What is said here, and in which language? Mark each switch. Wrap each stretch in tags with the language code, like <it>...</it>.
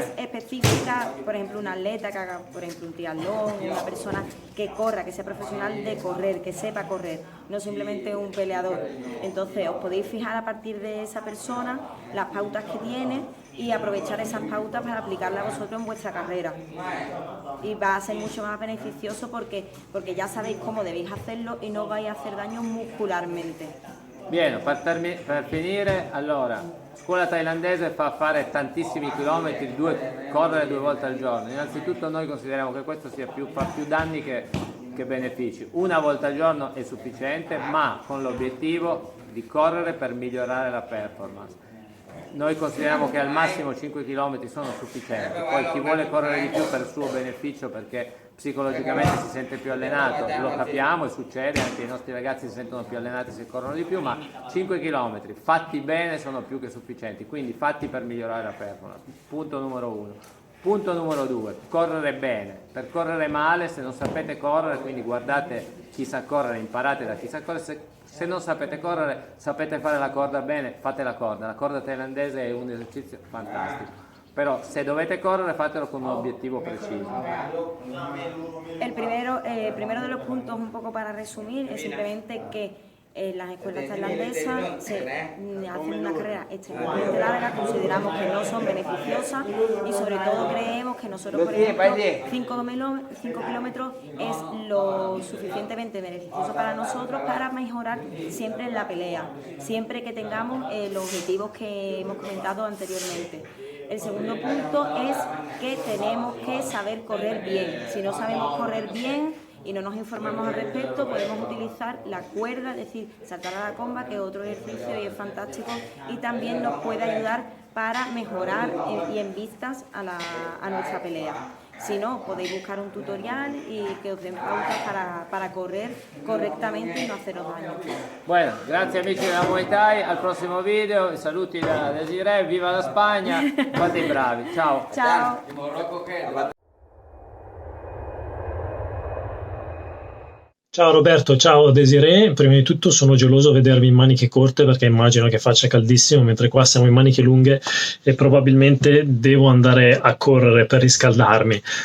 <es>Es específica, por ejemplo, un atleta que haga, por ejemplo, un triatlón, una persona que corra, que sea profesional de correr, que sepa correr, no simplemente un peleador. Entonces, os podéis fijar a partir de esa persona las pautas que tiene y aprovechar esas pautas para aplicarlas a vosotros en vuestra carrera. Y va a ser mucho más beneficioso porque ya sabéis cómo debéis hacerlo y no vais a hacer daño muscularmente.</es> <it>Bene, per finire, allora, scuola thailandese fa fare tantissimi chilometri, correre 2 volte al giorno. Innanzitutto noi consideriamo che questo fa più danni che benefici. Una volta al giorno è sufficiente, ma con l'obiettivo di correre per migliorare la performance. Noi consideriamo che al massimo 5 km sono sufficienti, poi chi vuole correre di più per il suo beneficio, perché psicologicamente si sente più allenato, lo capiamo e succede, anche i nostri ragazzi si sentono più allenati se corrono di più, ma 5 km fatti bene sono più che sufficienti, quindi fatti per migliorare la performance, punto numero 1. Punto numero 2, correre bene. Per correre male, se non sapete correre, quindi guardate chi sa correre, imparate da chi sa correre. Se non sapete correre, sapete fare la corda bene, fate la corda. La corda thailandese è un esercizio fantastico. Però se dovete correre, fatelo con un obiettivo preciso.</it> <es>El primero de los puntos, un poco para resumir, es simplemente que las escuelas tailandesas hacen una carrera extremadamente larga, consideramos que no son beneficiosas y sobre todo creemos que nosotros, por ejemplo, 5 kilómetros es lo suficientemente beneficioso para nosotros para mejorar siempre en la pelea, siempre que tengamos los objetivos que hemos comentado anteriormente. El segundo punto es que tenemos que saber correr bien. Si no sabemos correr bien y no nos informamos al respecto, podemos utilizar la cuerda, es decir, saltar a la comba, que es otro ejercicio y es fantástico, y también nos puede ayudar para mejorar y en vistas a nuestra pelea. Si no, podéis buscar un tutorial y que os den pautas para correr correctamente y no haceros daño.</es> <it>Bueno, grazie amici della Muay Thai, al prossimo video, saluti da Desiree, viva la Spagna, fate i bravi, ciao! Ciao! Ciao Roberto, ciao Desiree. Prima di tutto sono geloso a vedervi in maniche corte perché immagino che faccia caldissimo, mentre qua siamo in maniche lunghe e probabilmente devo andare a correre per riscaldarmi.</it>